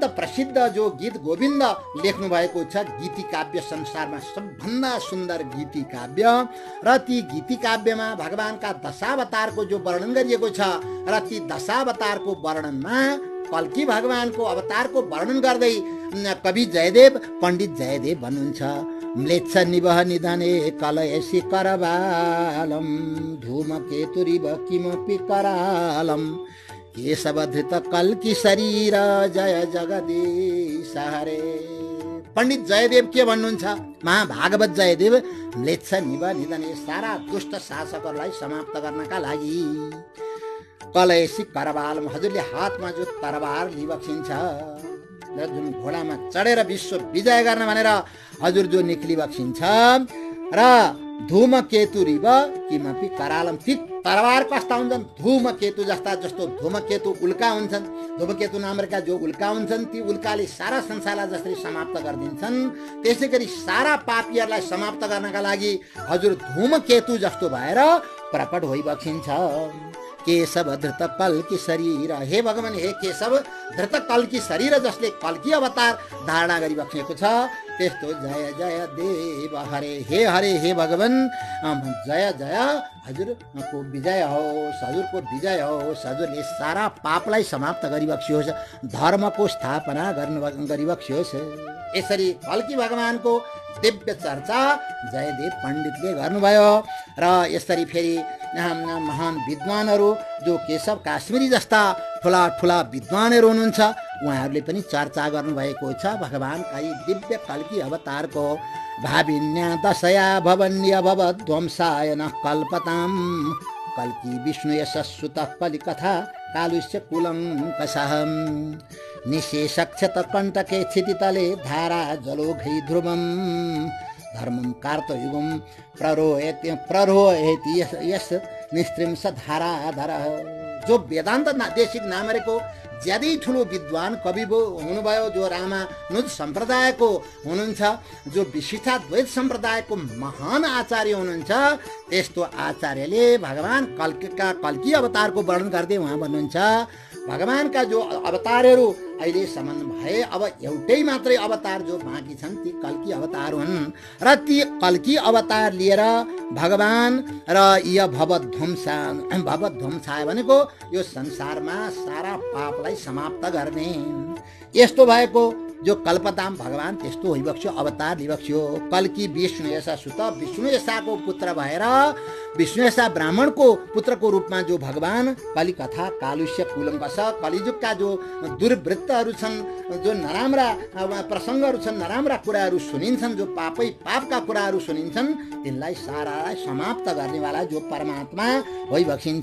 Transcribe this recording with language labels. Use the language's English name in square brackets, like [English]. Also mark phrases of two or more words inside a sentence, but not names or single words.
[Nepali] प्रसिद्ध जो गीत गोविन्द लेख्नु भएको छ, गीति काव्य संसारमा सबभन्दा सुन्दर गीति काव्य र ती गीति काव्यमा भगवानका दशावतारको जो वर्णन गरिएको छ र ती दशावतारको वर्णनमा कल्की भगवानको अवतारको वर्णन गर्दै कवि जयदेव पण्डित जयदेव भन्नुहुन्छ [Sanskrit] म्लेच्छ निवह निधने कलयसी करबालम धूमकेतुरिव किमपि करालम केशवधृत कल्की शरीर जय जगदीश हरे। [Nepali] पण्डित जयदेव के भन्नुहुन्छ? महाभागवत जयदेव [Sanskrit] म्लेच्छ निवह निधने [Nepali] सारा दुष्ट शासकहरूलाई समाप्त गर्नका लागि [Sanskrit] कलयसी करबालम [Nepali] हजुरले हातमा जो तरबार लिबक्सिन्छ र जुन घोडामा चढेर विश्व विजय गर्न भनेर हजुर जो निक्लिबक्सिन्छ र [Sanskrit] धूमकेतु रिव किमपि करालम। [Nepali] ती तरबार कस्ता हुन्छन्? धूमकेतु जस्ता, जस्तो धूमकेतु उल्का हुन्छन्, धूमकेतु नामका जो उल्का हुन्छन् ती उल्काले सारा संसारलाई जसरी समाप्त गरिदिन्छन् त्यसै गरी सारा पापीहरूलाई समाप्त गर्नका लागि हजुर धूमकेतु जस्तो भएर प्रकट होइबक्सिन्छ। [Sanskrit] केशव धृत कल्की शरीर, [Nepali] हे भगवान [Sanskrit] हे केशव धृत कल्की शरीर [Nepali] जसले कल्की अवतार धारणा गरिबक्सेको छ त्यस्तो [Sanskrit] जय जय देव हरे, [Nepali] हे भगवान जय जय हजुरको विजय होस्, हजुरको विजय होस्, हजुरले सारा पापलाई समाप्त गरिबक्सियोस्, धर्मको स्थापना गरिबक्सियोस्। यसरी कल्की भगवानको दिव्य चर्चा जयदेव पण्डितले गर्नुभयो र यसरी फेरि महान विद्वानहरू जो केशव काश्मीरी जस्ता ठुला ठुला विद्वानहरू हुनुहुन्छ उहाँहरूले पनि चर्चा गर्नुभएको छ भगवानका यी दिव्य कल्की अवतारको। [Sanskrit] भाविन्या दशया भवन्य भवध्वंसाय न कल्पताम कल्की विष्णु यशस्सुत कलिकथा कालुष्य कुलङ्कषः निशेषक्षत कण्टके क्षितितले धारा जलोघै ध्रुवम् धर्मं कार्तयुगं प्ररोहेति यस निस्त्रिंस धाराधर। [Nepali] जो वेदान्त देशिक नामरेको ज्यादै ठुलो विद्वान कवि हुनुभयो, जो रामानुज सम्प्रदायको हुनुहुन्छ, जो विशिष्टाद्वैत सम्प्रदायको महान आचार्य हुनुहुन्छ, त्यस्तो आचार्यले भगवान कल्की अवतारको वर्णन गर्दै उहाँ भन्नुहुन्छ भगवानका जो अवतारहरू अहिलेसम्म भए अब एउटै मात्रै अवतार जो बाँकी छन् ती कल्की अवतार हुन् र ती कल्की अवतार लिएर भगवान र यो भवध्वंसाय भनेको यो संसारमा सारा पापलाई समाप्त गर्ने यस्तो भएको जो कल्पताम भगवान त्यस्तो होइबक्स्यो अवतार लिबक्स्यो। [Sanskrit] कल्की विष्णु यशा सुत [Nepali] विष्णु यशाको पुत्र भएर विष्णु यशा ब्राह्मणको पुत्रको रूपमा जो भगवान [Sanskrit] कलिकथा कालुष्य कुलङ्कष [Nepali] कलिजुगका जो दुर्वृत्तहरू छन्, जो नराम्रा प्रसङ्गहरू छन्, नराम्रा कुराहरू सुनिन्छन्, जो पापका कुराहरू सुनिन्छन् तिनलाई सारालाई समाप्त गर्नेवाला जो परमात्मा होइबक्सिन्छ।